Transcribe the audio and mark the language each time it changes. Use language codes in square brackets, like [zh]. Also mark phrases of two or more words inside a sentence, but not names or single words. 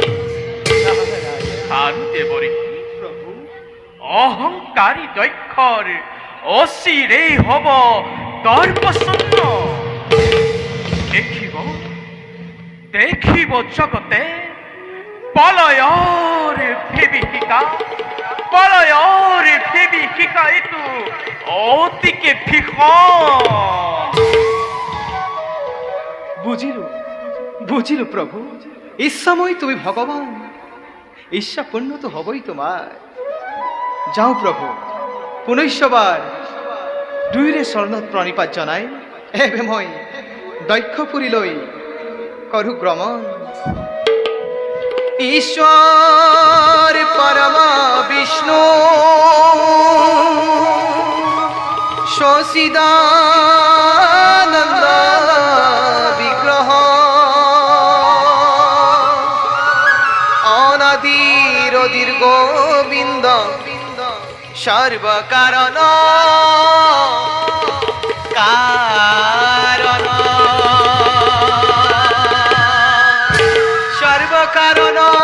[as] আৰু দেৱৰী অহংকাৰী দক্ষৰ অচিৰেই হ'ব দৰ্পশূন্য। দেখিব জগতে পলয়ৰ বিভীষিকা এইটো অতিকে ভীষণ। [bn] বুঝিলো প্রভু, ইচ্ছাময় তুমি ভগবান, ঈর্ষা পূর্ণ তো হবই তোমার। যাও প্রভু, [as] পুনৈশ্ববার দুইৰে চৰণত প্ৰণিপাত জনাই এবে মই দক্ষপুৰীলৈ কৰো গ্ৰমণ। [sa] ঈশ্বৰ পৰমা বিষ্ণু সচিদানন্দ বিগ্রহ অনাদির দীর্ঘ গোবিন্দ সর্বকারণ কারণ সর্বকারণ